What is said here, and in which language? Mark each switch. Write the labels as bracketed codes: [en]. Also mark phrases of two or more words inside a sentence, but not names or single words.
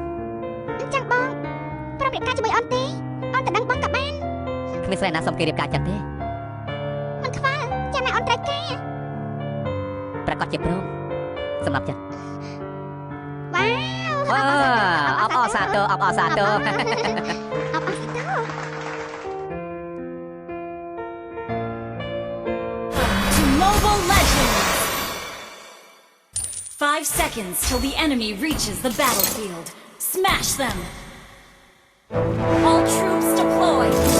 [km] អញ្ចឹងបងប្រាប់រៀបការជាមួយអូនទេអូនទៅដឹងបងក៏បាន គ្មានស្រីណាសុំគេរៀបការចឹងទេ មិនខ្វល់ចាំតែអូនត្រូវការ ប្រកាសជាព្រមសម្រាប់ចិត្ត វ៉ាវ អបអរសាទរអបអរសាទរ អបអរសាទរ [en] To Mobile Legends! 5 seconds till the enemy reaches the battlefield. Smash them! All troops deployed!